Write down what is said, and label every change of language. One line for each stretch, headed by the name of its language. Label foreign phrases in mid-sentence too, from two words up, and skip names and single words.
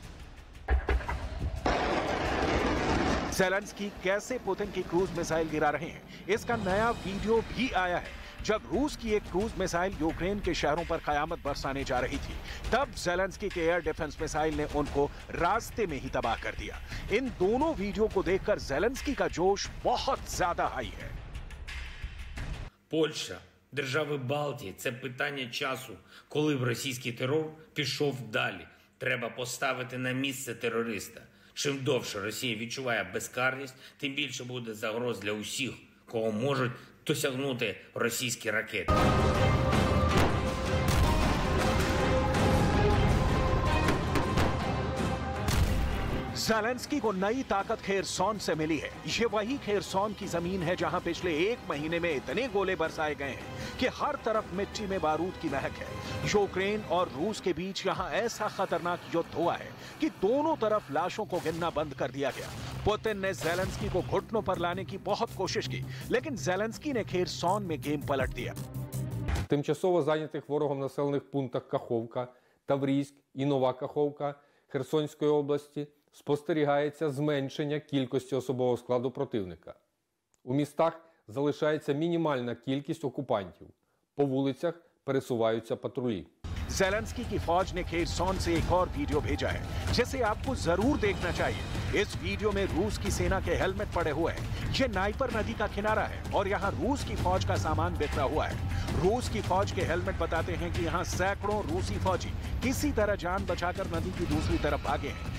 Hindi: ज़ेलेंस्की कैसे पुतिन की
English: cruise missile
Hindi: गिरा रहे हैं, इसका नया वीडियो भी आया है। जब रूस की एक
English: cruise missile
Hindi: यूक्रेन के शहरों पर कयामत बरसाने जा रही थी, तब ज़ेलेंस्की के
English: air defense missile
Hindi: ने उनको रास्ते में ही तबाह कर दिया। इन दोनों वीडियो को देखकर ज़ेलेंस्की का जोश बहुत ज्यादा हाई है।
Ukrainian: Польща, держави Балтії – це питання часу, коли б російський терор пішов далі. Треба поставити на місце терориста. Чим довше Росія відчуває безкарність, тим більше буде загроз для усіх, кого можуть досягнути російські ракети.
Hindi: ज़ेलेंस्की को नई ताकत खेरसौन से मिली है। ये वही खेरसौन की जमीन है जहां पिछले 1 महीने में इतने गोले बरसाए गए हैं कि हर तरफ मिट्टी में बारूद की महक है। यूक्रेन और रूस के बीच यहां ऐसा खतरनाक युद्ध हुआ है कि दोनों तरफ लाशों को गिनना बंद कर दिया गया। पुतिन ने ज़ेलेंस्की को घुटनों पर लाने की बहुत कोशिश की, लेकिन ज़ेलेंस्की ने खेरसौन में गेम पलट दिया।
Ukrainian: Тимчасово зайнятих ворогом населених пунктах Каховка, Таврійськ і Нова Каховка Херсонської області спостерігається зменшення кількості особового складу противника. У містах залишається мінімальна кількість окупантів. По вулицях пересуваються патрулі.
Hindi: ज़ेलेंस्की की फौज ने खेरसौन से एक और वीडियो भेजा है, जिसे आपको जरूर देखना चाहिए। इस वीडियो में रूस की सेना के हेलमेट पड़े हुए हैं। ये नाइपर नदी का किनारा है और यहाँ रूस की फौज का सामान बिखरा हुआ है। रूस की फौज के हेलमेट बताते हैं कि यहाँ सैकड़ों रूसी फौजी किसी तरह जान बचाकर नदी की दूसरी तरफ भागे हैं।